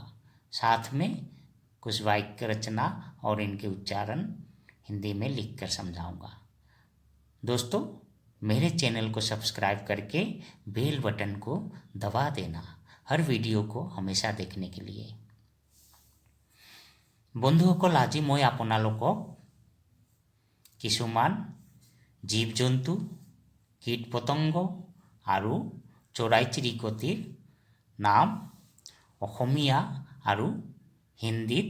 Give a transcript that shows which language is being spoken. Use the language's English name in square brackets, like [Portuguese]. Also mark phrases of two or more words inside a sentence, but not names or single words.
[Hindi] साथ में कुछ वाक्य रचना और इनके उच्चारण हिंदी में लिखकर समझाऊंगा। दोस्तों, मेरे चैनल को सब्सक्राइब करके बेल बटन को दबा देना हर वीडियो को हमेशा देखने के लिए। [Assamese] বন্ধুসকল, আজি মই আপোনালোকক কিছুমান জীৱ জন্তু, কীট পতংগ আৰু চৰাই চিৰিকটিৰ নাম অসমীয়া আৰু হিন্দীত